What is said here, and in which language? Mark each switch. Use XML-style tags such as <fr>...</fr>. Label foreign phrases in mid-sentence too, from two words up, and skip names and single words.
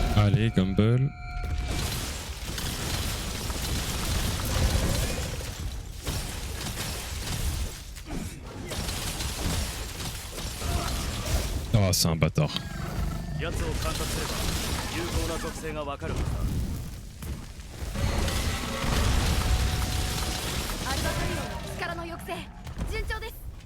<fr>Allez, Gumball. Oh, c'est un bâtard.</fr> <ja>奴を観察すれば有効な属性がわかるはずだ。アルバトリオンの力の抑制順調です。</ja>